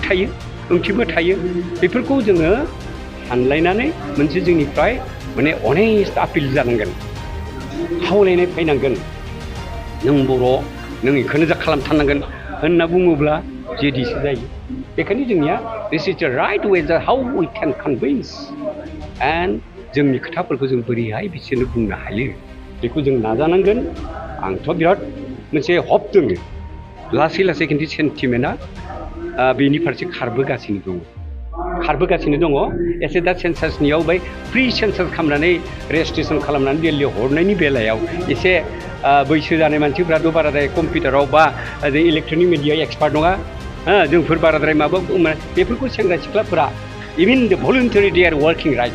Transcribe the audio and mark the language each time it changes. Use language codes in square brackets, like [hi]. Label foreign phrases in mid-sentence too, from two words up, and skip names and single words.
[brx] थायो बेफोरखौ जोङो सानलायनानै मोनसे जोंनिफ्राय माने [en] honest appeal [brx] जानांगोन खावलायनाय फैनांगोन नों बर' नों बेखौनो जा खालामथारनांगोन होनना बुङोब्ला जेदिसो जायो बेखायनो जोंनिया [en] this is the right way how we can convince and [brx] जोंनि खोथाफोरखौ जों बोरैहाय बिसोरनो बुंनो हायो बेखौ जों नाजानांगोन आंथ' बिराद मोनसे हप दङ लासै खिन्थु सेन्टिमेन्टआ बेनि फारसे खारबोगासिनो दङ एसे दा सेन्सासनियाव बै [en] pre census [brx] खालामनानै रेजिस्ट्रेसन खालामनानै दिल्लीयाव हरनायनि बेलायाव एसे बैसो जानाय मानसिफ्राथ' बाराद्राय कम्पिउटाराव बा [en] electronic media expert [brx] नङा जोंफोर बाराद्राय माबा बेफोरखौ सेंग्रा सिख्लाफोरा [en] even the volunteer they are working right